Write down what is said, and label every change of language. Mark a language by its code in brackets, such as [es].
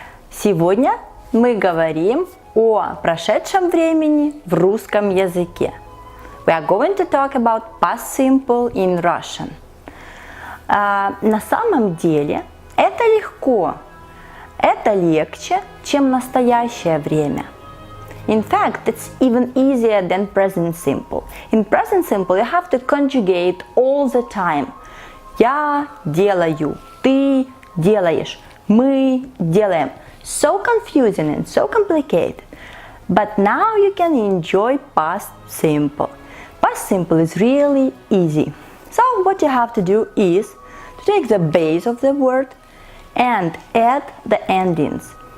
[ru] Сегодня мы говорим о прошедшем времени в русском языке. [en] We are going to talk about past simple in Russian. [ru] На самом деле это легко, это легче, чем настоящее время. [en] In fact, it's even easier than present simple. In present simple you have to conjugate all the time. [ru] Я делаю, ты делаешь, мы делаем. [en] So confusing and so complicated. But now you can enjoy past simple. Past simple is really easy. So what you have to do is to take the base of the word and add the endings.